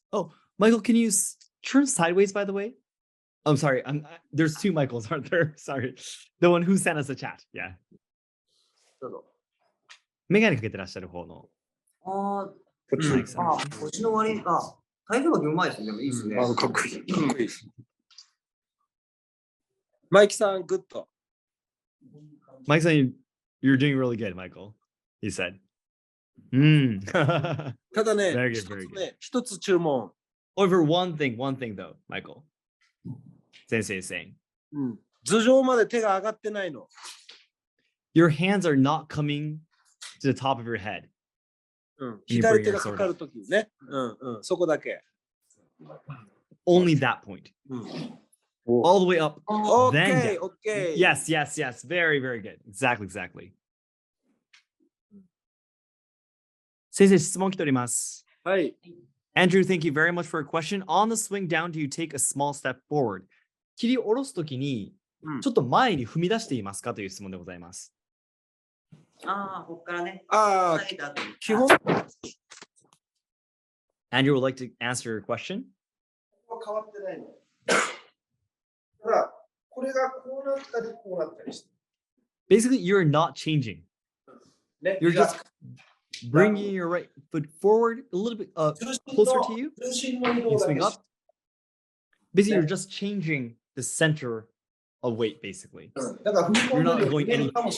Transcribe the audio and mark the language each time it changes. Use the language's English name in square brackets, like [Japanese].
[English] Oh, Michael, can you turn sideways, by the way? I'm sorry. There's two Michaels, aren't there? Sorry. The one who sent us a chat. Yeah. [Japanese] どうぞ。メガネかけてらっしゃる方の。あこっちマイクさんあ、こっちの割に、体重がうまいですね。でもいいですね。かっこいい。かっこいい。マイキさん、グッド。 [English] Mike saying you're doing really good, Michael. He said. Mm. [Japanese] ただね [English] Very good, very good. [Japanese] 一つ注文。 [English] Over one thing though, Michael. Sensei is saying. [Japanese] 頭上まで手が上がってないの。 [English] Your hands are not coming to the top of your head. [Japanese] 左手がかかるときね。そこだけ。 [English] Only that point. All the way up. Then down. OK. Yes, yes, yes. Very, very good. Exactly. [Japanese] 先生、質問来ております。はい。 [English] Andrew, thank you very much for a question. On the swing down, do you take a small step forward? [Japanese] 切り下ろすときに、ちょっと前に踏み出していますかという質問でございます。ここからね。基本。 [English] Andrew would like to answer your question. [Japanese] 変わってないの。ただ、これがこうなったり、こうなったりして。 [English] Basically, you're not changing. You're just bringing your right foot forward a little bit closer to you. You swing up. Basically, you're just changing the center of weight, basically. You're not going any.